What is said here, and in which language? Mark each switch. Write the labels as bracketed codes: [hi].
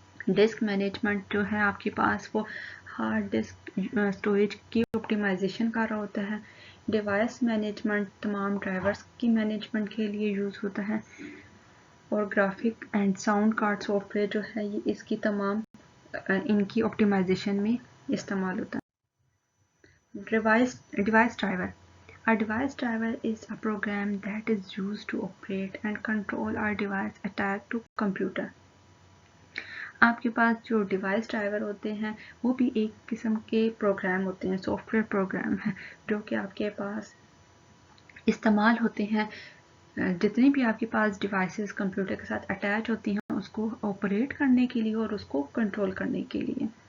[hi] Disc management जो है आपके पास वो हार्ड डिस्क स्टोरेज की ऑप्टिमाइजेशन कर रहा होता है। डिवाइस मैनेजमेंट तमाम ड्राइवर्स की मैनेजमेंट के लिए यूज़ होता है और graphic and sound card software जो है ये इसकी तमाम इनकी ऑप्टिमाइजेशन में इस्तेमाल होता है। [en] Device driver: A device driver is a program that is used to operate and control a device attached to computer. [hi] आपके पास जो डिवाइस ड्राइवर होते हैं वो भी एक किस्म के प्रोग्राम होते हैं, सॉफ्टवेयर प्रोग्राम है जो कि आपके पास इस्तेमाल होते हैं जितनी भी आपके पास डिवाइसेस कंप्यूटर के साथ अटैच होती हैं उसको ऑपरेट करने के लिए और उसको कंट्रोल करने के लिए।